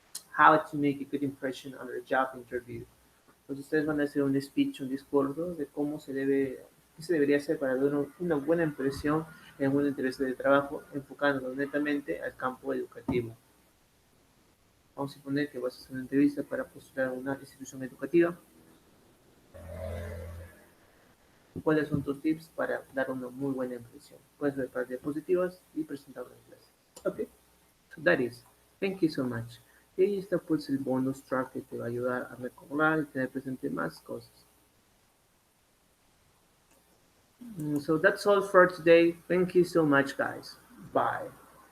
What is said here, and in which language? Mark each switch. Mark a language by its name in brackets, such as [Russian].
[English] How to make a good impression on the job interview. [Spanish] Pues ustedes van a hacer un speech, un discurso de cómo se debe, qué se debería hacer para dar una buena impresión en un entrevista de trabajo, enfocándonos netamente al campo educativo. Vamos a suponer que vas a hacer una entrevista para postular a una institución educativa. ¿Cuáles son tus tips para dar una muy buena impresión? Puedes ver para diapositivas y presentarlo en clase. [English] Ok, so that is. Thank you so much. [Spanish] Y ahí está pues el bonus track que te va a ayudar a recordar y tener presente más cosas. [English] So that's all for today. Thank you so much, guys. Bye.